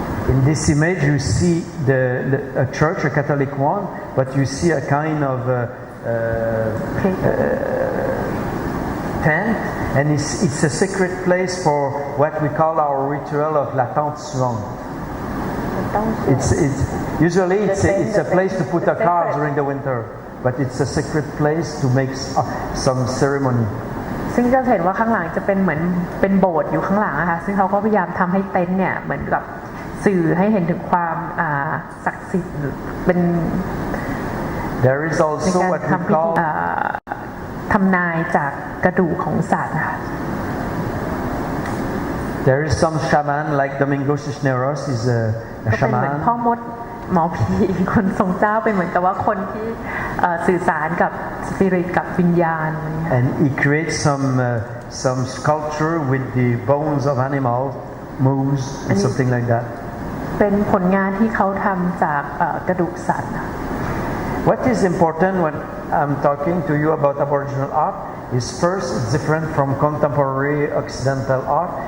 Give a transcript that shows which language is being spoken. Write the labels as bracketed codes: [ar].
[en] In this image, you see a church, a Catholic one, but you see a kind of tent, and it's a secret place for what we call our ritual of la tente suante. Usually it's a place to put a car during the winter, but it's a secret place to make some ceremony. [th] ซึ่งจะเห็นว่าข้างหลังจะเป็นเหมือนเป็นโบสถ์อยู่ข้างหลังนะคะซึ่งเขาก็พยายามทำให้เต็นท์เนี่ยเหมือนกับสื่อให้เห็นถึงความศักดิ์สิทธิ์เป็น [en] There is also what we call [th] ทำนายจากกระดูกของสัตว์นะคะ [en] There is some shaman like Domingo Cisneros is a [th] ก็เป็นเหมือน [en] shaman. [th] พ่อมดหมอผีคนทรงเจ้าเป็นเหมือนกับว่าคนที่สื่อสารกับสปิริตกับวิญญาณ [en] And he creates some sculpture with the bones of animals, moose, and something like that. [th] เป็นผลงานที่เขาทำจากกระดูกสัตว์ [en] What is important when I'm talking to you about Aboriginal art is first it's different from contemporary Occidental art.